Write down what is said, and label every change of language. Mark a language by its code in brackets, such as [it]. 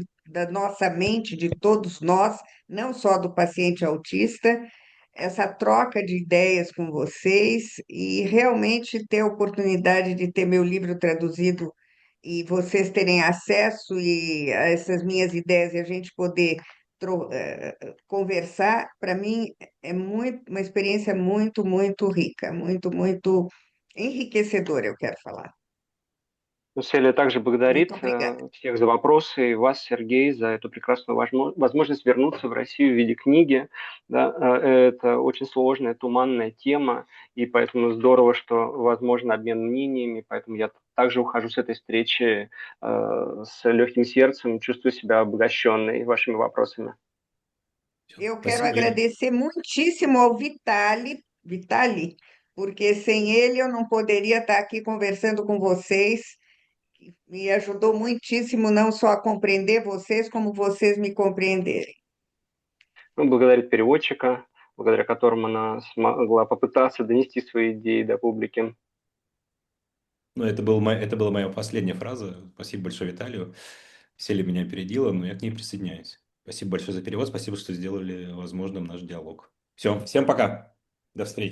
[pt] da nossa mente, de todos nós, não só do paciente autista, essa troca de ideias com vocês e realmente ter a oportunidade de ter meu livro traduzido e vocês terem acesso a essas minhas ideias e a gente poder conversar, para mim é uma experiência muito, muito rica, muito, muito enriquecedora, eu quero falar. [ru] Ну, Селия также [pt] Muito [ru] благодарит [pt] obrigada. [ru] всех за вопросы и вас, Сергей, за эту прекрасную возможность вернуться в Россию в виде книги. Да, это очень сложная, туманная тема, и поэтому здорово, что возможен обмен мнениями, поэтому я также ухожу с этой встречи с легким сердцем, чувствую себя обогащенной вашими вопросами. [pt] Eu quero [ru] Спасибо. [pt] agradecer muitíssimo ao Vitali, porque sem ele eu não poderia estar aqui conversando com vocês. Me ajudou muitíssimo não só a compreender vocês, como vocês me compreenderem. [ru] Он благодарит переводчика, благодаря которому она смогла попытаться донести свои идеи до публики. Ну, это была моя последняя фраза. Спасибо большое Виталию. Селя меня опередила, но я к ней присоединяюсь. Спасибо большое за перевод. Спасибо, что сделали возможным наш диалог. Все, всем пока. До встречи.